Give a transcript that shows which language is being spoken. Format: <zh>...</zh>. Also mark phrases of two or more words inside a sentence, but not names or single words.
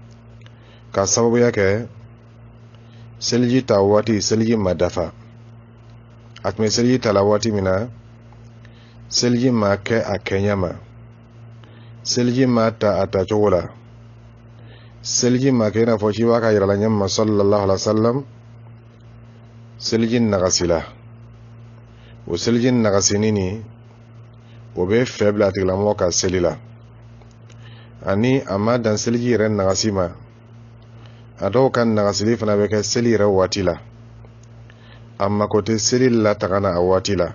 <bm>ka sababuya kɛ seliji ta waati seliji ma dafa a tun bɛ seliji ta la waati min na seliji ma kɛ a kɛɲɛ ma, seliji ma ta a tacogo la, seliji ma kɛ i n'a fɔ ci b'a ka yirala ɲɛma</bm> <ar>صلى الله عليه وسلم,</ar> <bm>seliji nagasila. O seliji nagasini ni o bɛ fɛ bila a tigilamɔgɔ ka seli la, ani a ma dan seliji yɛrɛ nagasi ma, a dɔw ka nagasili fana bɛ kɛ seli yɛrɛ waati la, a mako tɛ seli la taga na a waati la.</bm>